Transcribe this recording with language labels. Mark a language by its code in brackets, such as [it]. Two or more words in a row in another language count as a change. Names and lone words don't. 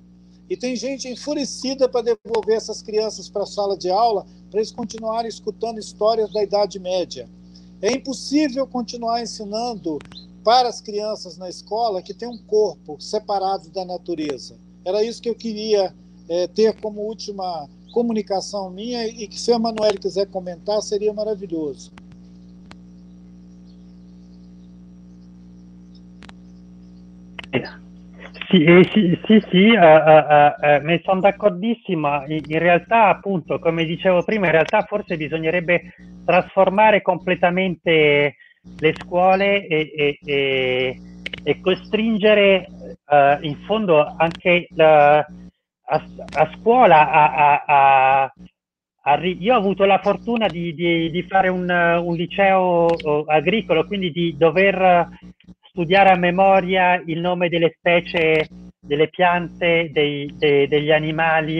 [pt] E tem gente enfurecida para devolver essas crianças para a sala de aula para eles continuarem escutando histórias da Idade Média. É impossível continuar ensinando para as crianças na escola que tem um corpo separado da natureza. Era isso que eu queria ter como última comunicação minha, e que, se a Emanuele quiser comentar, seria maravilhoso. [it] Sì, ne sono d'accordissimo. In realtà, appunto, come dicevo prima, in realtà forse bisognerebbe trasformare completamente le scuole e costringere in fondo anche a scuola io ho avuto la fortuna di fare un liceo agricolo, quindi di dover studiare a memoria il nome delle specie, delle piante, degli animali.